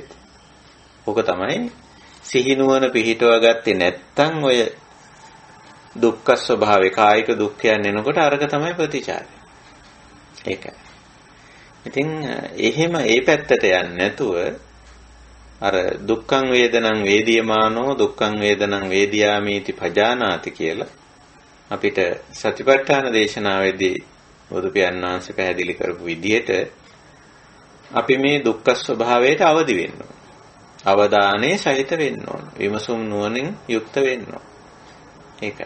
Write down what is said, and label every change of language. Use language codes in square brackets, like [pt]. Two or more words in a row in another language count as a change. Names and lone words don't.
[si] ඕක තමයි සිහිනුවන පිහිටව ගත්තේ නැත්තම් ඔය දුක්ඛ ස්වභාවය කායික දුක්ඛයන් එනකොට අරක තමයි ප්‍රතිචාරය. ඒකයි. ඉතින් එහෙම ඒ පැත්තට යන්නේ නැතුව අර [pi] දුක්ඛං වේදනං වේදියමානෝ දුක්ඛං වේදනං වේදියාමීති පජානාති [si] කියලා අපිට සතිපට්ඨාන දේශනාවේදී බුදු පියාණන් වහන්සේ පැහැදිලි කරපු විදිහට අපි මේ දුක්ඛ ස්වභාවයට අවදි වෙන්න ඕන. අවධානයේ සහිත වෙන්න ඕන. විමසුම් නුවණින් යුක්ත වෙන්න ඕන. ඒකයි.